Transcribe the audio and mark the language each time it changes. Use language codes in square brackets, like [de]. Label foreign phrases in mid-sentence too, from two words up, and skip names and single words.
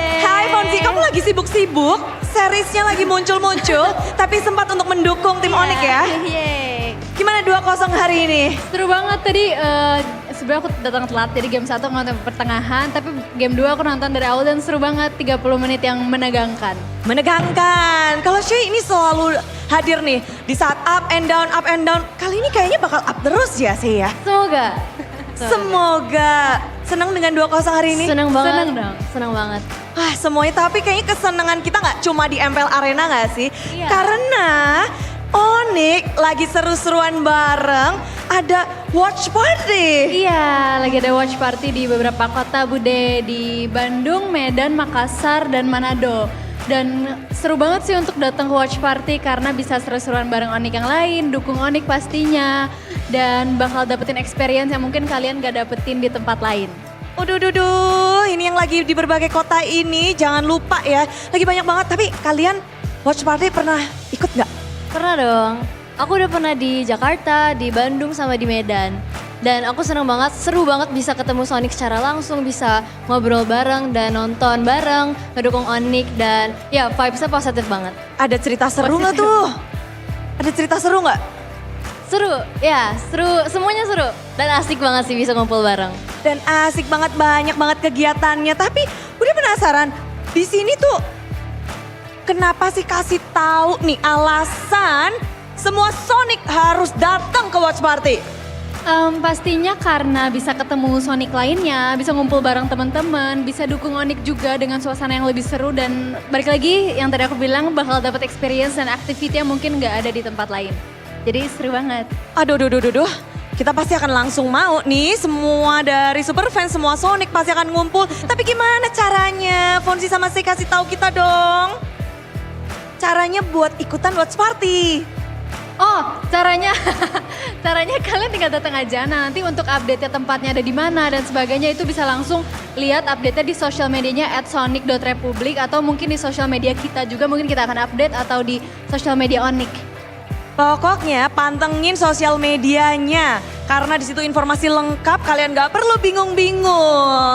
[id] Hai Fonsi, kamu lagi sibuk-sibuk, seriesnya lagi muncul-muncul, tapi sempat untuk mendukung tim Onic ya? Gimana 2-0 hari ini? Seru banget tadi, sebenarnya aku datang telat, jadi game 1 nonton pertengahan, tapi game 2 aku nonton dari awal dan seru banget, 30 menit yang menegangkan. Menegangkan, kalau Shay ini selalu hadir nih, di saat [en] up and down, [id] kali ini kayaknya bakal up terus ya Shay ya? Semoga. Semoga. Senang dengan 2-0 hari ini? Senang banget. Senang banget. Wah semuanya, tapi kayaknya kesenangan kita nggak cuma di MPL Arena nggak sih? Iya. Karena Onic lagi seru-seruan bareng, ada [en] watch party. [id] Iya, lagi ada [en] watch party [id] di beberapa kota Bude, di Bandung, Medan, Makassar, dan Manado. Dan seru banget sih untuk datang ke [en] watch party [id] karena bisa seru-seruan bareng Onic yang lain, dukung Onic pastinya. Dan bakal dapetin experience yang mungkin kalian gak dapetin di tempat lain. Ini yang lagi di berbagai kota ini, jangan lupa ya. Lagi banyak banget, tapi kalian [en] watch party [id] pernah ikut nggak? Pernah dong. Aku udah pernah di Jakarta, di Bandung, sama di Medan. Dan aku seneng banget, seru banget bisa ketemu Sonic secara langsung, bisa ngobrol bareng dan nonton bareng, ngedukung Onic, dan ya vibes-nya positif banget. Ada cerita seru nggak tuh? Ada cerita seru nggak? Seru, ya seru, semuanya seru. Dan asik banget sih bisa ngumpul bareng. Dan asik banget, banyak banget kegiatannya. Tapi udah penasaran, di sini tuh kenapa sih kasih tahu nih alasan semua Sonic harus datang ke [en] watch party? [id] Pastinya karena bisa ketemu Sonic lainnya, bisa ngumpul bareng teman-teman, bisa dukung Onic juga dengan suasana yang lebih seru, dan balik lagi yang tadi aku bilang bakal dapat experience dan activity yang mungkin nggak ada di tempat lain. Jadi seru banget. Aduh. Kita pasti akan langsung mau nih, semua dari Superfans, semua Sonic pasti akan ngumpul. Tapi gimana caranya? Fonsi sama Sei kasih tahu kita dong. Caranya buat ikutan [en] watch party. [id] Oh, caranya kalian tinggal datang aja. Nah, nanti untuk update-nya tempatnya ada di mana dan sebagainya itu bisa langsung lihat update-nya di sosial medianya @sonic.republic atau mungkin di sosial media kita juga, mungkin kita akan update atau di sosial media Onic. Pokoknya pantengin sosial medianya karena di situ informasi lengkap, kalian gak perlu bingung-bingung.